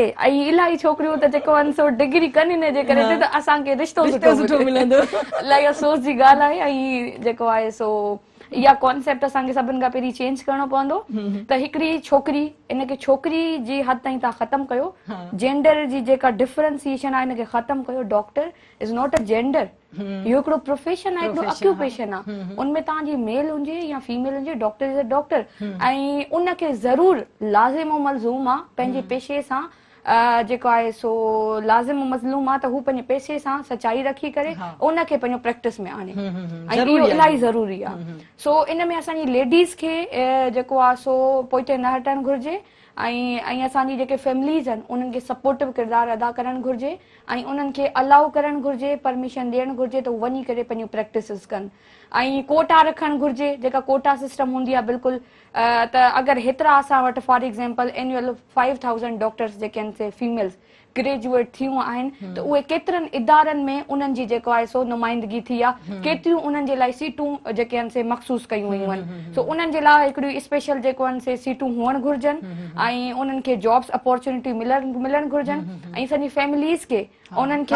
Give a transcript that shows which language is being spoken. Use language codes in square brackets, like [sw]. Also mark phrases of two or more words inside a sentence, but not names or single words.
[sd] ऐं इलाही छोकिरियूं त जेको आहिनि सो डिग्री कनि इन जे करे त असांखे रिश्तो सुठो मिलंदो. इलाही अफ़सोस जी ॻाल्हि आहे. ऐं जेको आहे सो इहा कॉन्सेप्ट असांखे सभिनि खां पहिरीं चेंज करणो पवंदो त हिकिड़ी छोकिरी इनखे छोकिरी जी हद ताईं तव्हां ख़तमु कयो. जेंडर जी जेका डिफरेंसिएशन आहे इनखे ख़तमु कयो. [en] Doctor is not a gender. [sd] इहो हिकिड़ो प्रोफेशन आहे हिकिड़ो ऑक्यूपेशन आहे. उनमें तव्हांजी मेल हुजे या फीमेल हुजे [en] doctor is a doctor. [sd] ऐं उनखे ज़रूर लाज़िम और मलज़ूम आहे पंहिंजे पेशे सां जेको आहे सो लाज़िम मज़लूम आहे त हू पंहिंजे पैसे सां सचाई रखी करे उनखे पंहिंजो प्रैक्टिस में आणे. ऐं इहो इलाही ज़रूरी आहे. सो इन में असांजी लेडीज़ खे जेको आहे सो पोइते न हटणु घुरिजे. ऐं असांजी जेके फैमिलीज़ आहिनि उन्हनि खे सपोर्टिव किरदारु अदा करणु घुरिजे ऐं उन्हनि खे अलाउ करणु घुरिजे परमिशन ॾियणु घुरिजे त वञी करे पंहिंजूं प्रैक्टिसिस कनि. ऐं कोटा रखणु घुरिजे. जेका कोटा सिस्टम हूंदी आहे बिल्कुलु त अगरि हेतिरा असां वटि [en] for example annual 5000 doctors [sd] जेके आहिनि से फीमेल्स ग्रेजुएट थियूं आहिनि त उहे केतिरनि इदारनि में उन्हनि जी जेको आहे सो नुमाइंदगी थी आहे. केतिरियूं उन्हनि जे लाइ सीटूं जेके आहिनि से मखसूस कयूं वयूं आहिनि. सो उन्हनि जे लाइ हिकिड़ियूं स्पेशल जेको आहिनि से सीटूं हुअणु घुरिजनि ऐं उन्हनि खे [en] jobs opportunity [sd] मिलणु घुरिजनि. ऐं सॼी फैमिलीज़ खे उन्हनि खे